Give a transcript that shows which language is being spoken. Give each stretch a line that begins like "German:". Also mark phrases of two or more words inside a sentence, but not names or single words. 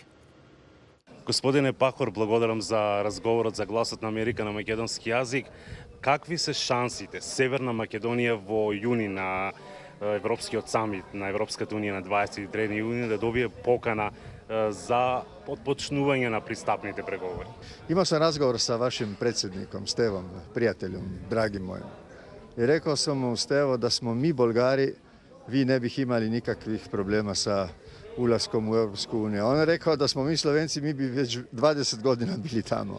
Macedonian: Господине Пахор, благодарам за разговорот за Гласот на Америка на македонски јазик. Какви се шансите Северна Македонија во јуни на Европскиот самит на Европската унија на 23 јуни да добие покана за отпочнување на пристапните преговори?
Croatian: Имao sam razgovor sa vašim predsjednikom Stevom, prijateljom, dragim mojim. I rekao sam mu, Stevo, da smo mi Bolgari, vi ne bih imali nikakvih problema sa ulaskom u Europsku uniju. On je rekao da smo mi Slovenci, mi bi već 20 godina bili tamo.